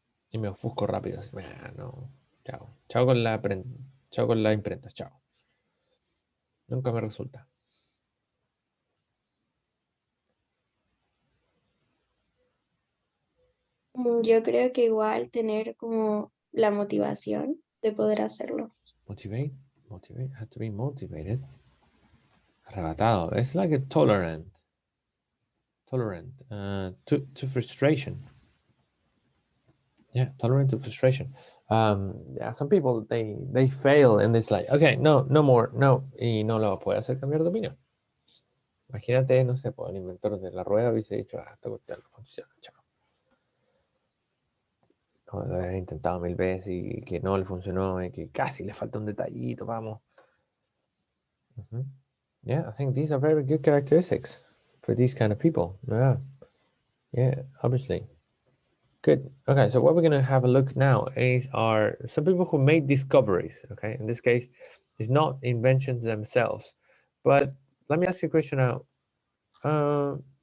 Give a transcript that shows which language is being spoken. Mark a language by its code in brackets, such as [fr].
[es] Y me ofusco rápido. Así, no. Chao. Chao con la imprenta. Chao. Nunca me resulta. Yo creo que igual tener como la motivación de poder hacerlo. [en] Motivate. Have to be motivated. [es] Arrebatado. [en] It's like a tolerant to frustration. Yeah, tolerant to frustration. Yeah, some people they fail and it's like, okay, no more, no, [es] y no lo puede hacer cambiar de opinión. Imagínate, no sé, pues el inventor de la rueda hubiese dicho, esta cuestión no funciona, chao. O de haber intentado 1000 veces y que no le funcionó y que casi le falta un detallito, vamos. [en] Yeah, I think these are very good characteristics for these kind of people. Yeah, obviously. Good. Okay, so what we're gonna have a look now is some people who made discoveries. Okay, in this case, it's not inventions themselves, but let me ask you a question now.